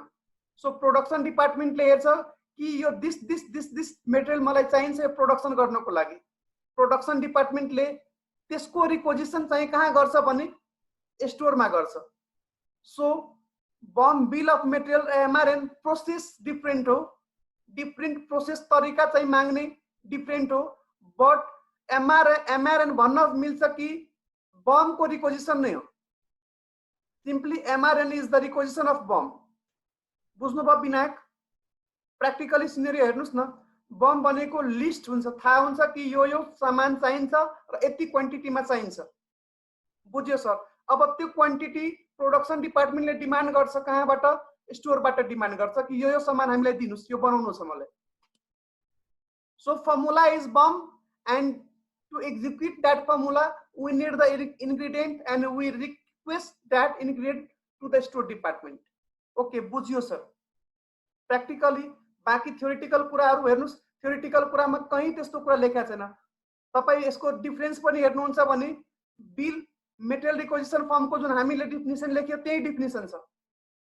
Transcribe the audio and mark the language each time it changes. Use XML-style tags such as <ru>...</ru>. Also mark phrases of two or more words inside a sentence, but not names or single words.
<ne>सो</ne> <en>production departmentले</en> <ne>हेर्छ कि यो</ne> <en>this material</en> <ne>मलाई चाहिन्छ यो प्रोडक्सन गर्नको लागि।</ne> <en>production departmentले</en> <ne>त्यसको रिक्विजिसन चाहिँ कहाँ गर्छ भने स्टोरमा गर्छ।</ne> <en>so BOM bill of material MRN process different</en> <ne>हो,</ne> <en>different process</en> <ne>तरीका चाहिँ माग्ने डिफरेंट हो,</ne> <en>but MRN</en> <ne>भन्न मिल्छ कि बम को रिक्विजिसन नै हो।</ne> <en>Simply MRN is the requisition of BOM.</en> <ne>बुझ्नुभयो विनायक?</ne> <en>practically scenario</en> <ne>हेर्नुस् न, बम भनेको लिस्ट हुन्छ, थाहा हुन्छ कि यो सामान चाहिन्छ र यति क्वान्टिटीमा चाहिन्छ। बुझ्यो सर? अब त्यो</ne> <en>quantity production departmentले</en> <ne>डिमान्ड गर्छ, कहाँबाट? स्टोरबाट डिमान्ड गर्छ कि यो सामान हामीलाई दिनुस्, यो बनाउनु छ मलाई।</ne> <en>So formula is BOM, and to execute that formula we need the ingredient and we request that ingredient to the store department. Okay, बुझ्यो सर? no</en> <ne>कुराहरु हेर्नुस्, थ्योरिटिकल कुरामा कहीं त्यस्तो कुरा लेखेको छैन। तपाई यसको डिफरेन्स पनि हेर्नुहुन्छ भने</ne> <en>bill material requisition formको</en> <ne>जुन हामीले डिफिनिसन लेख्यो त्यही डिफिनिसन छ।</ne>